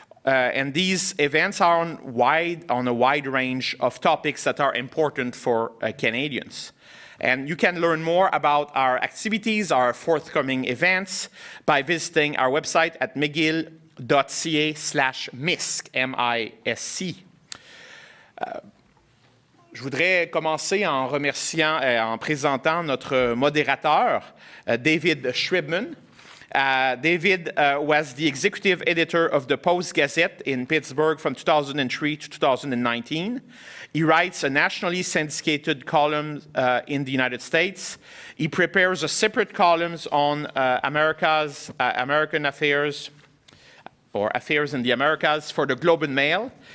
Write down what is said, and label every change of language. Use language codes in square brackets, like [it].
[en] And these events are on a wide range of topics that are important for Canadians. And you can learn more about our activities, our forthcoming events, by visiting our website at mcgill.ca/misc, M-I-S-C. [fr] Je voudrais commencer en remerciant, en présentant notre modérateur, David Shribman. [en] David was the executive editor of the Post-Gazette in Pittsburgh from 2003 to 2019. He writes a nationally syndicated column in the United States. He prepares a separate columns on American affairs, or Affairs in the Americas for the Globe and Mail.